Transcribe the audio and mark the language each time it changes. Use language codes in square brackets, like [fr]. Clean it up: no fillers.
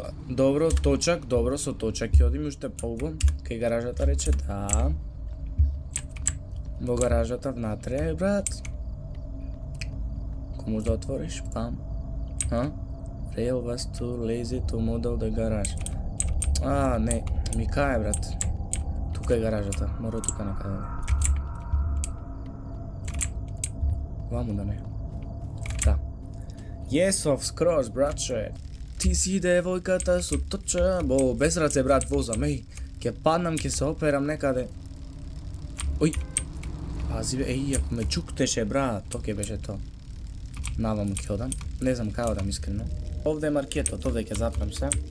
[mk] Добро, точак, добро, со точак ќе одим уште полго. Кај гаражата рече, да. Во гаражата внатре, брат. Ако може да отвориш, пам. [en] Rail was too lazy to model the garage. [mk] Не, ми кај е, брат. Тука е гаражата, мора тука некаде. Ваму да не. Да. [en] Yes, of course, [mk] братче. Ти си девојката со точа. Без раце, брат, возам, Ке паднам, ке се операм некаде. Ој. Пази бе, ако ме чуктеше, брат, то ке беше то. Наваму ке одам. Не знам кај одам искрено. Овде е маркетот, овде ке запрам се.